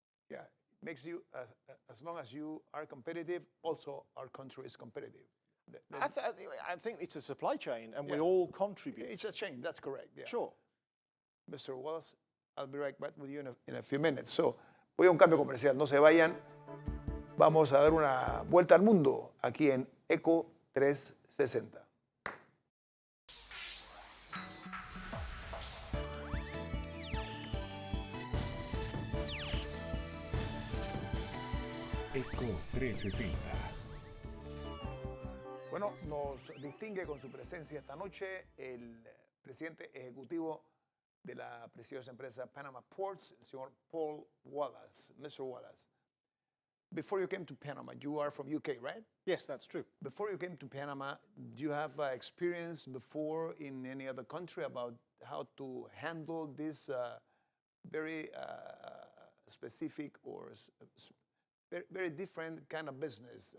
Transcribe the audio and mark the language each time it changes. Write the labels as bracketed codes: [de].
[en] Yeah, it makes you, as long as you are competitive, also our country is competitive. I think it's a supply chain, and we all contribute. It's a chain, that's correct. Yeah. Sure. Mr. Wallace, I'll be right back with you in a few minutes. [es] So, voy a un cambio comercial, no se vayan. Vamos a dar una vuelta al mundo aquí en Eco 360. Eco 360. Bueno, nos distingue con su presencia esta noche el presidente ejecutivo de la prestigiosa empresa Panama Ports, el señor Paul Wallace. [en] Mr. Wallace, before you came to Panama, you are from UK, right? Yes, that's true. Before you came to Panama, do you have experience before in any other country about how to handle this very specific or very different kind of business?